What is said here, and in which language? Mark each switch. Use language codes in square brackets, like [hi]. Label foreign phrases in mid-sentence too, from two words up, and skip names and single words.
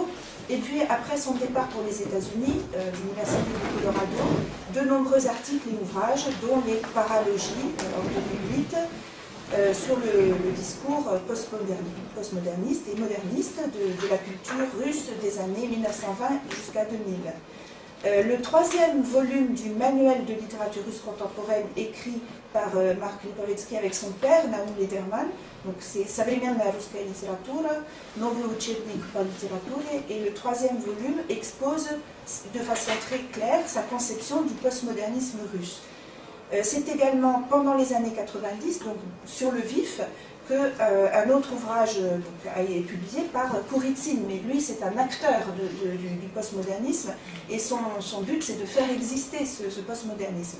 [fr] Et puis, après son départ pour les États-Unis, l'Université du Colorado, de nombreux articles et ouvrages, dont les paralogies en 2008, sur le discours postmoderniste et moderniste de la culture russe des années 1920 jusqu'à 2000. Le troisième volume du manuel de littérature russe contemporaine écrit par Marc Lipovetsky avec son père, Naum Lederman, donc c'est Современная русская литература, Новый учебник по литературе, et le troisième volume expose de façon très claire sa conception du postmodernisme russe. C'est également pendant les années 90, donc sur le vif, qu'un autre ouvrage a été publié par Kouritsin, mais lui c'est un acteur du postmodernisme et son but c'est de faire exister ce postmodernisme.